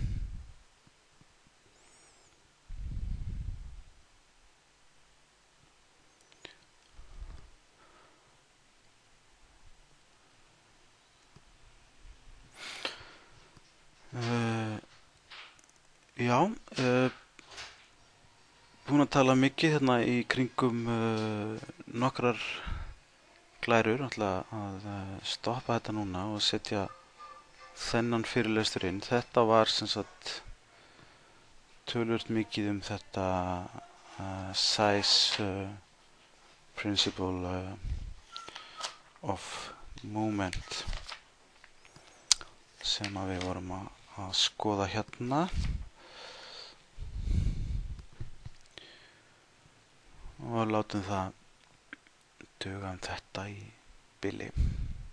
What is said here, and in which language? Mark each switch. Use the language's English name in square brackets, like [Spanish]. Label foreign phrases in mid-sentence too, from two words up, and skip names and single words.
[Icelandic] Búin að tala mikið í kringum nokkrar glærur, að stoppa þetta núna og setja þennan fyrirlestur inn. Þetta var sem sagt töluvert mikið þetta [English] size principle of movement [Icelandic] sem að við vorum að skoða hérna, og látum það duga þetta í bili.